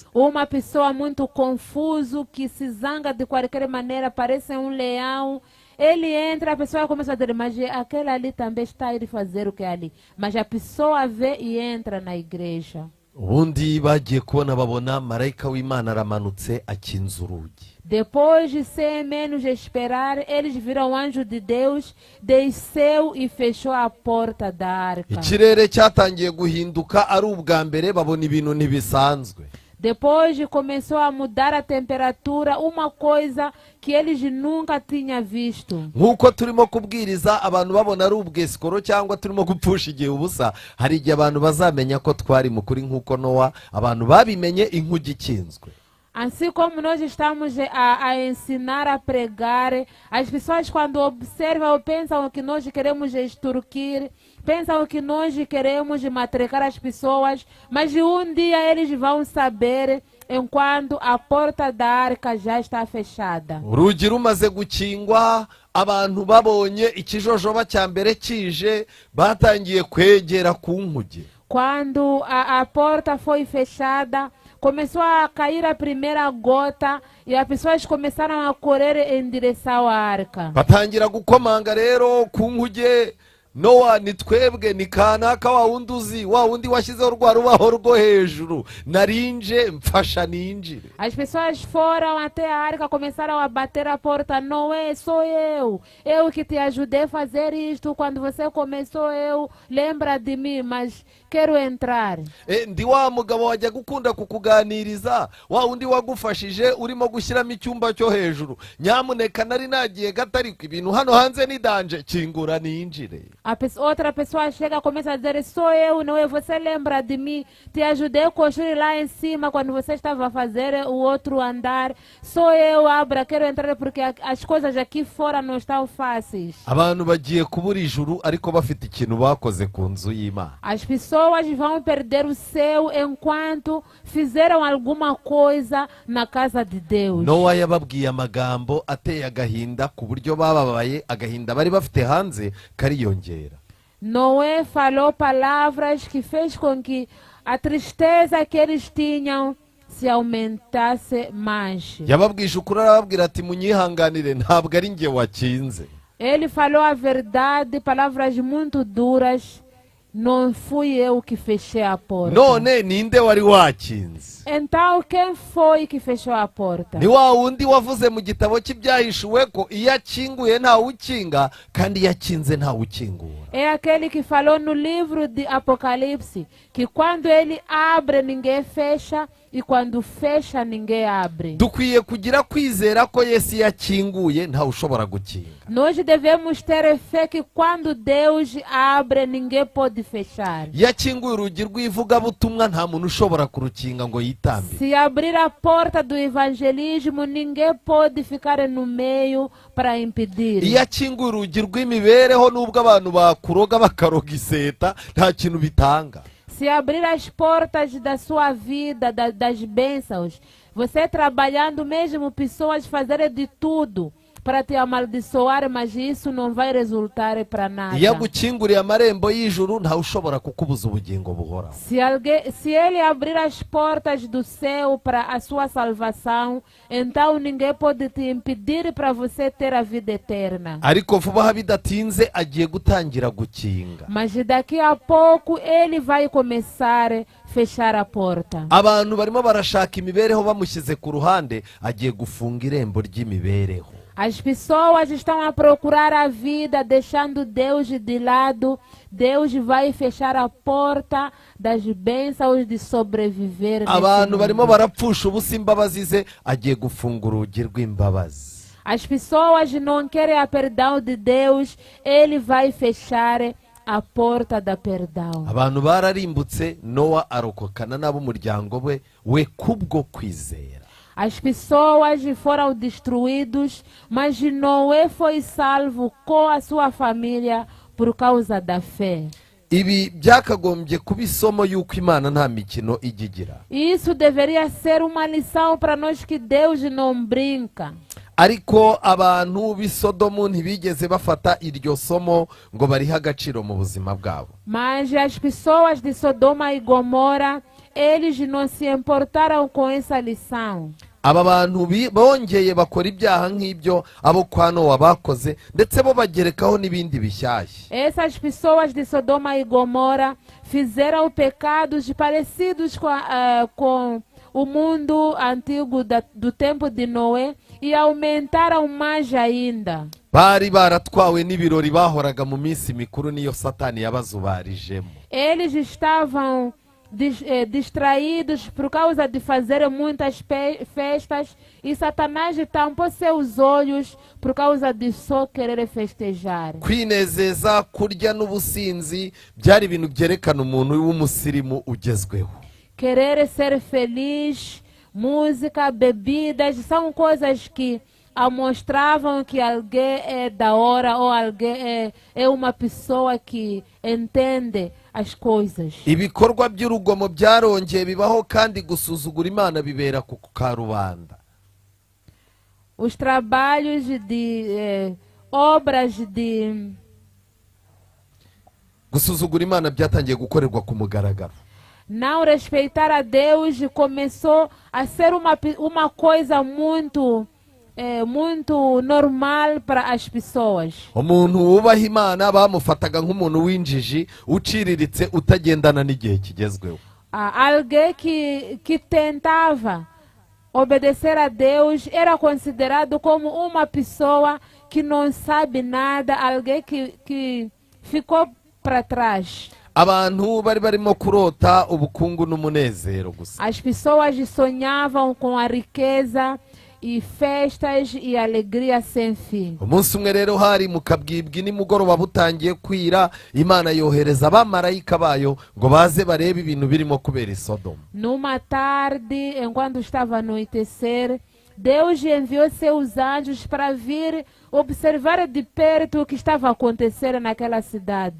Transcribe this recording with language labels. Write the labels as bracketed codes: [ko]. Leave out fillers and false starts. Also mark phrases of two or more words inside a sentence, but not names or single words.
[pt] Uma pessoa muito confuso, que se zanga de qualquer maneira, parece um leão. Ele entra, a pessoa começa a dizer, mas aquele ali também está a ir fazer o que é ali. Mas a pessoa vê e entra na igreja. [rw] ubundi bagiye kubona babona marayika w'Imana aramanutse akinza urugi. [pt] Depois de sem menos esperar, eles viram o anjo de Deus, desceu e fechou a porta da arca. [rw] Ikirere cyatangiye guhinduka ari ubwa mbere babona ibintu ntibisanzwe. [pt] Depois começou a mudar a temperatura, uma coisa que eles nunca tinham visto. [rw] Nkuko turimo kubwiriza abantu babona ari ubwesikoro cyangwa turimo gupfusha igihe ubusa, hari igihe abantu bazamenya ko twari mukuri nkuko Nowa abantu babimenye inkugi ikinzwe. [pt] Assim como nós estamos a ensinar a pregar, as pessoas quando observam pensam que nós queremos extorquir, pensam que nós queremos matracar as pessoas, mas um dia eles vão saber enquanto a porta da arca já está fechada. [rw] Urugi rumaze gukingwa, abantu babonye ikijojoba cya mbere kije batangiye kwegera ku nkugi. [pt] Quando a porta foi fechada, começou a cair a primeira gota e as pessoas começaram a correr em direção à arca. [rw] Batangira gukomanga rero ku nkuge. Nowa ni twebwe ni kanaka wa wundi uzi wa wundi washyizeho rwa rubaho rwo hejuru narinje mfasha ninjire. [pt] As pessoas foram até a arca, começaram a bater a porta. Noé, sou eu que te ajudei a fazer isto quando você começou, eu lembra de mim, mas quero entrar. [rw] Ndi wa mugabo wajya gukunda kukuganiriza wa wundi wagufashije urimo gushyiramo icyumba cyo hejuru, nyamuneka nari nagiye gatariko ibintu hano hanze ni danje kingura ninjire. [pt] Outra pessoa chega, começa a dizer, sou eu, não é? Você lembra de mim? Te ajudei a construir lá em cima quando você estava a fazer o outro andar. Sou eu, abra, quero entrar porque as coisas aqui fora não estão fáceis. [rw] Abantu bagiye kubura ijuru ariko bafite ikintu bakoze ku nzu y'Imana. [pt] As pessoas vão perder o céu enquanto fizeram alguma coisa na casa de Deus. [rw] Nowa yababwiye amagambo ateye agahinda ku buryo bababaye, agahinda bari bafite hanze kariyongera. [pt] Noé falou palavras que fez com que a tristeza que eles tinham se aumentasse mais. [rw] Yababwije ukuri arababwira ati munyihanganire ntabwo ari nge wakinze. [pt] Ele falou a verdade, palavras muito duras. Não fui eu que fechei a porta. [rw] None ninde wari wakinze? [pt] Então quem foi que fechou a porta? [rw] Ni wa wundi wavuze mu gitabo cy'ibyahishuwe ko iyo akinguye nta ukinga kandi iyo akinze nta ukingura. [pt] É aquele que falou no livro de Apocalipse que quando ele abre ninguém fecha e quando fecha ninguém abre. [rw] Dukwiye kugira kwizera ko Yesu yakinguye nta ushobora gukinga. [pt] Nós devemos ter fé que quando Deus abre ninguém pode fechar. [rw] Yakinguye urugi rw'ivugabutumwa nta muntu ushobora kurukinga ngo yitambe. [pt] Se abrir a porta do evangelismo, ninguém pode ficar no meio para impedir. [rw] Iyo akinguye urugi rw'imibereho nubwo abantu bakuroga bakaroga iseta nta kintu bitanga. [pt] Se abrir as portas da sua vida, das bênçãos, você trabalhando mesmo, pessoas fazerem de tudo para te amaldiçoar, mas isso não vai resultar para nada. [rw] Iyo agukinguriye amarembo y'ijuru nta ushobora kukubuza ubugingo buhoraho. [pt] Se ele abrir as portas do céu para a sua salvação, então ninguém pode te impedir para você ter a vida eterna. [rw] Ariko vuba bidatinze agiye gutangira gukinga. [pt] Mas daqui a pouco ele vai começar a fechar a porta. [rw] Abantu barimo barashaka imibereho bamushyize ku ruhande, agiye gufunga irembo ry'imibereho. [pt] As pessoas estão a procurar a vida, deixando Deus de lado. Deus vai fechar a porta das bênçãos de sobreviver. [rw] Abantu barimo barapfusha ubusa imbabazi ze, agiye gufunga urugi rw'imbabazi. [pt] As pessoas não querem a perdão de Deus, ele vai fechar a porta da perdão. [rw] Abantu bararimbutse, Nowa arokokana n'ab'umuryango we kubwo kwizera. [pt] As pessoas foram destruídas, mas Noé foi salvo com a sua família por causa da fé. [rw] Ibi byakagombye kuba isomo y'uko Imana nta mikino igigira. [pt] Isso deveria ser uma lição para nós que Deus não brinca. [rw] Ariko abantu b'i Sodomu ntibigeze bafata iryo somo ngo barihe agaciro mu buzima bwabo. [pt] Mas as pessoas de Sodoma e Gomora, eles não se importaram com essa lição. [rw] aba bantu bongeye bakora ibyaha nk'ibyo abo kwa Nowa bakoze, ndetse bo bagerekaho n'ibindi bishyashya. [pt] Essas pessoas de Sodoma e Gomorra fizeram pecados parecidos com o mundo antigo do tempo de Noé e aumentaram mais ainda. [rw] Bari baratwawe n'ibirori bahoraga mu minsi mikuru niyo Satani yabazubarijemo. [pt] Eles estavam distraídos por causa de fazer muitas festas e Satanás tampou seus olhos por causa de só querer festejar. [rw] Kwinezeza, kurya n'ubusinzi byari ibintu byerekana umuntu w'umusirimu ugezweho. [pt] Querer ser feliz, música, bebidas, são coisas que mostravam que alguém é da hora ou alguém é uma pessoa que entende as coisas. [rw] Ibikorwa by'urugomo byarongeye bibaho kandi gusuzugura Imana bibera ku karubanda. [pt] Os trabalhos de obras de [rw] Gusuzugura Imana byatangiye gukorerwa ku mugaragaro. [pt] Não respeitar a Deus começou a ser uma coisa muito normal para as pessoas. [rw] Umuntu wubaha Imana bamufataga nk'umuntu w'injiji uciriritse utagendana n'igihe kigezweho. [pt] Alguém que tentava obedecer a Deus era considerado como uma pessoa que não sabe nada, alguém que ficou para trás. [rw] Abantu bari barimo kurota ubukungu n'umunezero gusa. [pt] As pessoas sonhavam com a riqueza e festas e alegria sem fim. [rw] Umunsi umwe rero hari mu kabwibwi nimugoroba butangiye kwira, Imana yohereza abamarayika bayo ngo baze barebe ibintu birimo kubera i Sodoma. [pt] Numa tarde, enquanto estava a anoitecer, Deus enviou seus anjos para vir observar de perto o que estava acontecendo naquela cidade.